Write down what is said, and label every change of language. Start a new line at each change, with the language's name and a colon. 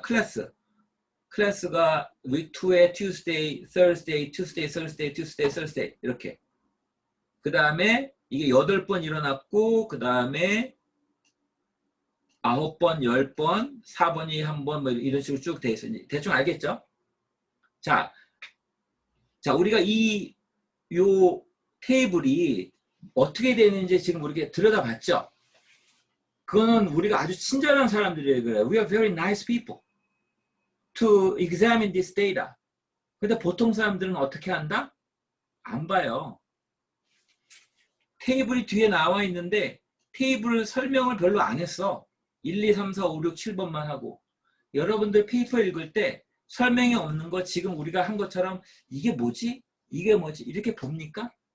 Korean: 클래스가 week 2에 Tuesday, Thursday, Tuesday, Thursday, Tuesday, Thursday 이렇게 그 다음에 이게 8번 일어났고 그 다음에 9번, 10번, 4번이 한 번 뭐 이런 식으로 쭉 돼 있어요. 대충 알겠죠? 자, 우리가 요 테이블이 어떻게 되는지 지금 우리가 들여다봤죠? 그거는 우리가 아주 친절한 사람들이에요. 그래요.
English: We are very nice people to examine this data.
Korean: 근데 보통 사람들은 어떻게 한다? 안 봐요. 테이블이 뒤에 나와 있는데 테이블 설명을 별로 안 했어. 1, 2, 3, 4, 5, 6, 7번만 하고 여러분들 페이퍼 읽을 때 설명이 없는 거 지금 우리가 한 것처럼 이게 뭐지? 이게 뭐지? 이렇게 봅니까?